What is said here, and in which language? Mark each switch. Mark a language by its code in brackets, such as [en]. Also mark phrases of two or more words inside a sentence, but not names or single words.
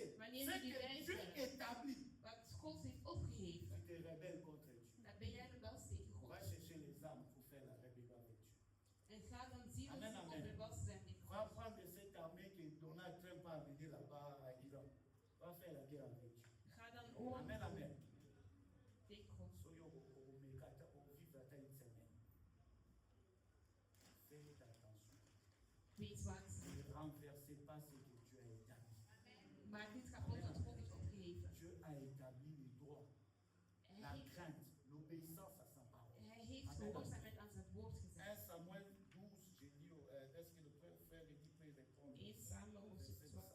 [nl] Wanneer [fr] ce [nl] jullie [fr] que Dieu [nl] weigeren [fr] établit, [nl] wat God heeft opgegeven, [fr] tu te rebelles contre Dieu. [nl] dan ben jij rebels tegen [fr] On va [nl] God. [fr] chercher les âmes pour faire la rébellion avec Dieu. [nl] En ga dan zien [fr] Amen, [nl] of [fr] amen. [nl] rebels zijn tegen [fr] On va [nl] God. [fr] prendre cette armée que Donald Trump a amenée là-bas à Iran. On va faire la guerre avec Dieu. [nl] Ga dan oorlog [fr] Amen, amen. [nl] tegen God. [fr] Soyez au Mekata, au vivre à une semaine. Faites attention. [nl] Wees waakzaam. [fr] Ne renversez pas ce que Dieu a établi. [nl] Maak niet kapot wat God heeft opgegeven. [fr] Dieu a établi le droit, [nl] Hij [fr] la [nl] heeft, [fr] crainte, l'obéissance à sa parole. [nl] hij heeft [fr] Amen. [nl] gehoorzaamheid aan zijn woord [fr] 1 [nl] gezet. [fr] Samuel 12, j'ai dit, est-ce que le frère me dit peut répondre? [nl] 1 Samuel hoofdstuk [fr] Verset de [nl] 12.